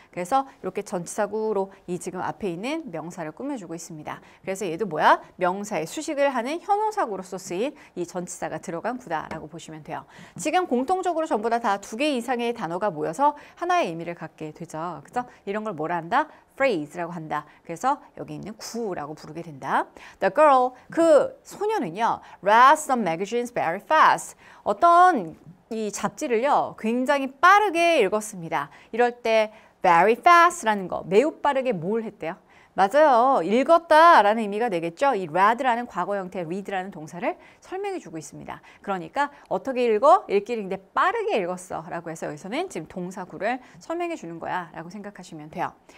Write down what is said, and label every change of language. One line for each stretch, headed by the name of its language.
Korean: 그래서 이렇게 전치사구로 이 지금 앞에 있는 명사를 꾸며주고 있습니다. 그래서 얘도 뭐야? 명사의 수식을 하는 형용사구로서 쓰인 이 전치사가 들어간 구다라고 보시면 돼요. 지금 공통적으로 전부 다 두 개 이상의 단어가 모여서 하나의 의미를 갖게 되죠. 그죠? 이런 걸 뭐라 한다? phrase라고 한다. 그래서 여기 있는 구라고 부르게 된다.
English: The girl,
Korean: 그 소녀는요,
English: read some magazines very fast.
Korean: 어떤 이 잡지를요, 굉장히 빠르게 읽었습니다. 이럴 때
English: very fast
Korean: 라는 거, 매우 빠르게 뭘 했대요? 맞아요. 읽었다라는 의미가 되겠죠. 이 read라는 과거 형태, read라는 동사를 설명해 주고 있습니다. 그러니까 어떻게 읽어? 읽기를 근데 빠르게 읽었어 라고 해서 여기서는 지금 동사구를 설명해 주는 거야 라고 생각하시면 돼요.